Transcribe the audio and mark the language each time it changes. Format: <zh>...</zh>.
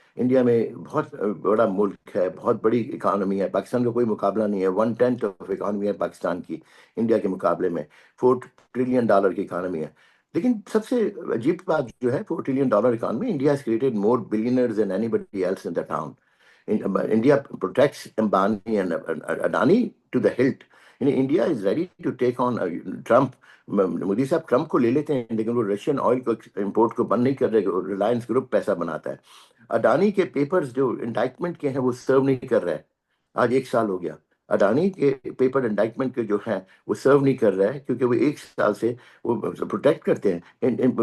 <ur>India میں بہت بڑا ملک ہے, بہت بڑی اکانومی ہے. پاکستان کا کوئی مقابلہ نہیں ہے. 1/10 آف اکانومی ہے پاکستان کی انڈیا کے مقابلے میں. $4 ٹریلین کی اکانومی ہے. لیکن سب سے عجیب بات جو ہے, $4 trillion economy, India</ur> <en>has created more billionaires than anybody else in the town. India protects Ambani and Adani to the hilt. India is ready to take on Trump.</en> <ur>Modi صاحب ٹرمپ کو لے لیتے ہیں لیکن وہ رشین آئل کو import کو بند نہیں کر رہے. ریلائنس گروپ پیسہ بناتا ہے. اڈانی کے پیپرز جو انڈائٹمنٹ کے ہیں وہ سرو نہیں کر رہے. آج 1 سال ہو گیا. اڈانی کے پیپر انڈائٹمنٹ کے جو ہیں وہ سرو نہیں کر رہے ہیں کیونکہ وہ 1 سال سے وہ پروٹیکٹ کرتے ہیں.</ur>